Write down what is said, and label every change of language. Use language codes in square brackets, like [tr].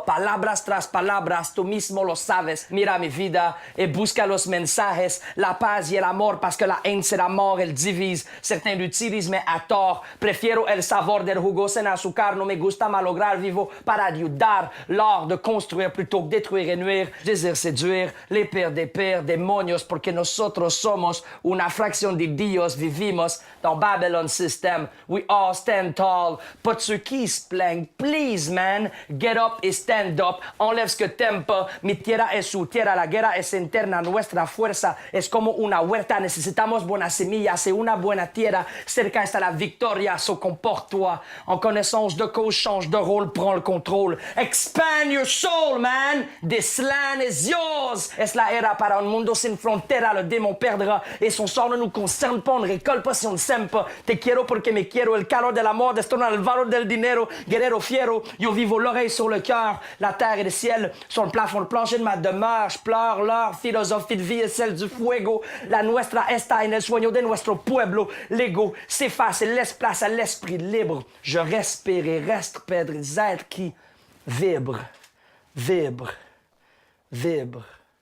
[es] Palabras tras palabras, tú mismo lo sabes. Mira mi vida et busca los mensajes. La paz y el amor, [fr] parce que la haine c'est la mort, elle divise. Certains l'utilisent, mais à tort. [es] Prefiero el sabor del jugo sin azúcar. No me gusta malograr, vivo para ayudar. [fr] L'art de construire plutôt que détruire et nuire. Je désire séduire les pires des pires, [es] demonios, porque nosotros somos una fracción de Dios. [en] Vivimos dans Babylon System. We all stand tall. [fr] Pas de ceux qui se plaignent. [en] Please, man, get up et stand up. [fr] Enlève ce que t'aimes pas. [es] Mi tierra es su tierra. La guerra es interna. Nuestra fuerza es como una huerta. Necesitamos buenas semillas et una buena tierra. Cerca está la victoria. So comporte-toi. [fr] En connaissance de cause, change de rôle, prends le contrôle. [en] Expand your soul, man. This land is yours. [es] Es la era para un mundo sin frontera. [fr] Le démon perdra et son sort ne nous concerne pas. On ne récolte pas si on ne s'aime pas. [es] Te quiero porque me quiero. El calor del amor destrona el valor del dinero. Guerrero fiero. Yo vivo [fr] l'oreille sur le cœur. La terre et le ciel sur le plafond, le plancher de ma demeure. Je pleure leur philosophie de vie et celle du fuego. [es] La nuestra está en el sueño de nuestro pueblo. [fr] L'ego s'efface et laisse place à l'esprit libre. Je respire et reste des êtres qui vibrent, vibrent, vibrent.